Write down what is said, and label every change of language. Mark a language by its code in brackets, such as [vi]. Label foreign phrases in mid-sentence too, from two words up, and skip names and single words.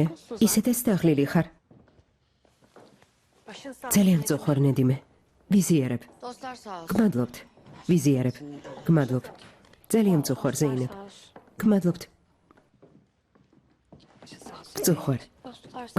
[tr] Yorgunsun sen. [ka] ისედაც დაღლილი ხარ. [tr] Başın sağ [ka] ძალიან მწუხვარ ნედიმე. ვიზიარებ. [tr] Dostlar sağ olsun. [ka] გმადლობთ. ვიზიარებ. გმადლობ. ძალიან მწუხვარ ზეინებ. [tr] Sağ olsun. [ka] გმადლობთ. მწუხვარ. [tr] Dostlar sağ olsun.